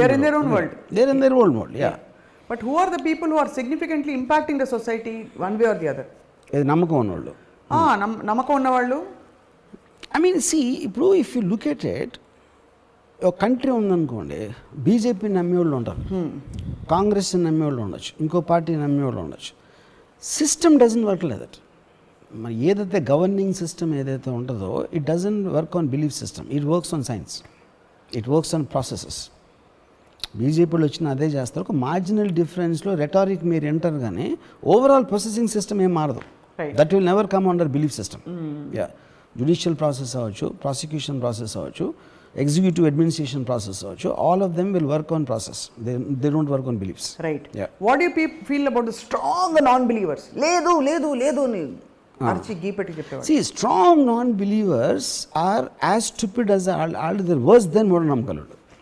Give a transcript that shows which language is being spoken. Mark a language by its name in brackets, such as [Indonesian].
[English] They are in their own world. They are in their own world. Yeah. But who are the people who are significantly impacting the society one way or the other? [Telugu] ఏది నమ్మకం ఉన్నవాళ్ళు. నమ్మకం ఉన్నవాళ్ళు. [English] I mean see, [Telugu] ఇప్పుడు [English] if you look at it, [Telugu] ఒక country ఉందనుకోండి, BJP నమ్మేవాళ్ళు ఉంటారు, కాంగ్రెస్ నమ్మేవాళ్ళు ఉండొచ్చు, ఇంకో పార్టీ నమ్మేవాళ్ళు ఉండొచ్చు. [English] System doesn't work like that. [Telugu] మరి ఏదైతే గవర్నింగ్ సిస్టమ్ ఏదైతే ఉంటుందో, [English] It doesn't work on belief system, it works on science, it works on processes. [Telugu] బీజేపీలో వచ్చిన అదే చేస్తారు. ఒక మార్జినల్ డిఫరెన్స్లో రెటారిక్ మీరు ఎంటర్, కానీ ఓవరాల్ ప్రాసెసింగ్ సిస్టమ్ ఏం మారదు. [English] That will never come under belief system. Yeah, judicial process అవ్వచ్చు, prosecution process అవ్వచ్చు, executive administration process అవ్వచ్చు, all of them will work on process, they don't work on beliefs. Right. What you feel about the strong non believers? [Telugu] లేదు లేదు లేదు అర్చి గీపెట్టి చెప్పేవాడు. [English] See, strong non-believers are as stupid as all the worse than మూఢనమ్మకాలుడు.